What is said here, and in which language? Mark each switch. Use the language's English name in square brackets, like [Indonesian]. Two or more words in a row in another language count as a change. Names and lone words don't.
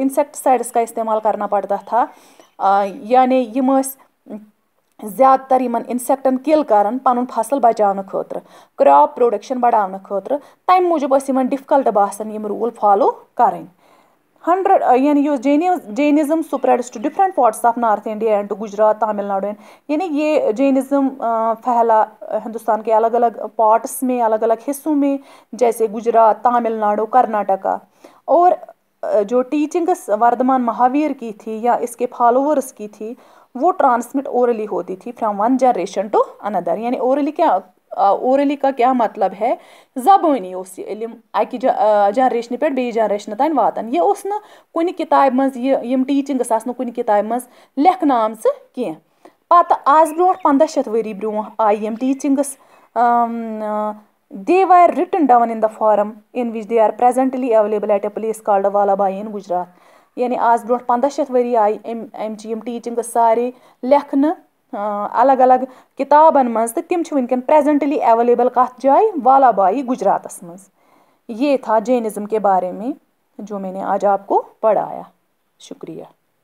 [Urdu] انسیکٹسائڈس کا استعمال کرنا پڑتا تھا [Kashmiri] یعنی یم ٲسۍ زیادٕ تر یمن انسیکٹن کل کران پنُن فصل بچاونہٕ خٲطرٕ [English] crop production [Kashmiri] بڑاونہٕ خٲطرٕ تمہِ موٗجوٗب ٲسۍ یمن ڈفکلٹ باسان یم [English] rule follow [Kashmiri] کرٕنۍ [English] 100 یعنی یُس Jainism spreads to different parts of North India and to Gujarat Tamil Nadu [Urdu] یعنی یہ جینزم پھیلا ہندوستان کے الگ الگ پارٹس میں الگ الگ حصوں میں جیسے گجرات تامل ناڈو کرناٹکا اور جو ٹیچنگس وردمان مہاویر کی تھی یا اس کے فالوورس کی تھی وہ [English] transmit orally [Urdu] ہوتی تھی [English] from one generation to another [Urdu] یعنی اورلی کا کیا مطلب ہے زبانی اس [Kashmiri] یہ علم اکہ جنریشن پہ بیٚیِس جنریشن تین واتان یہ اوس نہٕ کُنہِ کتابہِ منٛز یم ٹیچنگس آسہٕ نہٕ کُنہِ کتابہِ منٛز لیکھنہٕ آمژٕ کینٛہہ پتہٕ آز برونٛٹھ 1500 ؤری برونٛہہ آیہِ یم ٹیچنگس [English] they were written down in the form in which they are presently available at a place called Vallabhai in Gujarat [Kashmiri] یعنی آز برونٛٹھ 1500 ؤری آیہِ امچہِ یم ٹیچنگس سارے لیکھنہٕ الگ الگ کتابن منٛز تہٕ تم چھِ ونکیٚن [English] presently available [Kashmiri] کتھ جایہِ والابائی گجراتس منٛز [Urdu] یہ تھا جینزم کے بارے میں جو میں نے آج آپ کو پڑھایا شکریہ